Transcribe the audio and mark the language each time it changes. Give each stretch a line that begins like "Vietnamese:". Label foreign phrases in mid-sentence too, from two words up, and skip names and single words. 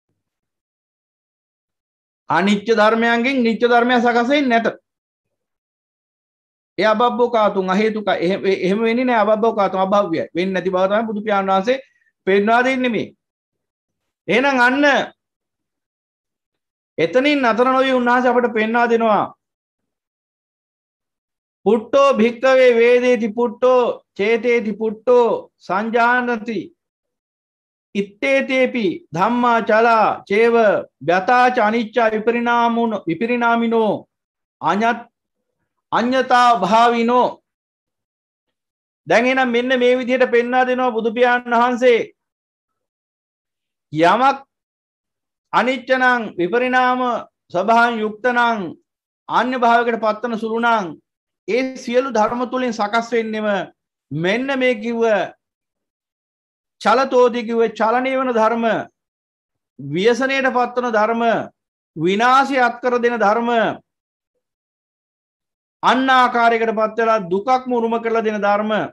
Sinhala: අනිච්ච ධර්මයන්ගෙන් නිච්ච ධර්මයක් සකස් වෙන්නේ නැත. ඒ අබබ්බෝකාතුන් අහේතුක එහෙම වෙන්නේ නැහැ. අබබ්බෝකාතුන් අභව්‍යයි. වෙන්නේ නැති බව තමයි බුදු පියාණන් වහන්සේ පෙන්වා දෙන්නේ මේ. එහෙනම් අන්න එතනින් නතර නොවි උන්වහන්සේ අපට පෙන්වා දෙනවා.
Pali: පුට්ටෝ භික්කවේ වේදේති පුට්ටෝ චේතේති පුට්ටෝ සංජානති ඉත්තේතේපි ධම්මා චලා චේව ව්‍යතාච අනිච්චා විපරිණාමිනෝ අඤ්ඤතා භාවිනෝ.
Sinhala: දැන් එහෙනම් මෙන්න මේ විදිහට පෙන්වා දෙනවා බුදු පියාණන් වහන්සේ. යමක් අනිච්ච නම් විපරිණාම ස්වභාවයෙන් යුක්ත නම් අන්‍ය භාවයකට පත්වන සුළු නම් ඒ සියලු ධර්ම තුලින් සකස් වෙන්නේම මෙන්න මේ කිව්ව චලතෝදී කිව්ව චලනීය වෙන ධර්ම, ව්‍යසනයට පත්වන ධර්ම, විනාශය අත්කර දෙන ධර්ම, අන්න ආකාරයකට පත් වෙලා දුකක් මුරුම කරලා දෙන ධර්ම.